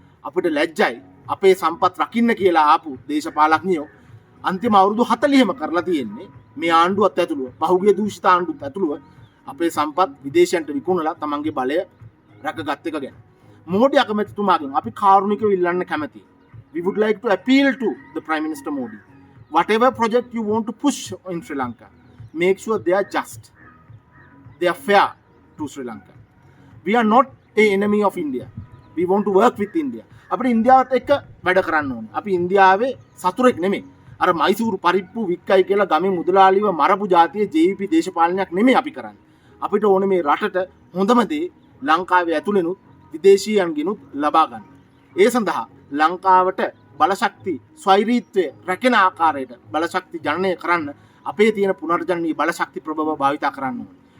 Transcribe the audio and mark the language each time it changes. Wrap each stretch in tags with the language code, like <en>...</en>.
<si>අපිට ලැජ්ජයි අපේ සම්පත් රකින්න කියලා ආපු දේශපාලඥයෝ අන්තිම අවුරුදු 40ම කරලා තියෙන්නේ මේ ආණ්ඩුවත් ඇතුළුව පහුගිය දූෂිත ආණ්ඩුවත් ඇතුළුව අපේ සම්පත් විදේශයන්ට විකුණලා තමන්ගේ බලය රැකගත් එක ගැන. මෝඩි අගමැතිතුමාගෙන් අපි කාරුණිකව ඉල්ලන්න කැමතියි.</si> <en>We would like to appeal to the Prime Minister Modi. Whatever project you want to push in Sri Lanka, make sure they are just. They are fair to Sri Lanka. We are not an enemy of India. we want to work with India.</en> <si>අපිට ඉන්දියාවත් එක්ක වැඩ කරන්න ඕනේ. අපි ඉන්දියාවේ සතුරෙක් නෙමෙයි. අර මයිසූරු පරිප්පු වික්කයි කියලා ගමේ මුදලාලිව මරපු જાතියේ JVP දේශපාලනයක් නෙමෙයි අපි කරන්නේ. අපිට ඕනේ මේ රටට හොඳම දේ ලංකාවේ ඇතුළෙනුත් විදේශීයන්ගෙනුත් ලබා ගන්න. ඒ සඳහා ලංකාවට බලශක්ති ස්වෛරීත්වය රැකෙන ආකාරයට බලශක්ති ජනනය කරන්න අපේ තියෙන පුනර්ජනනීය බලශක්ති ප්‍රභව භාවිතා කරන්න ඕනේ.</si>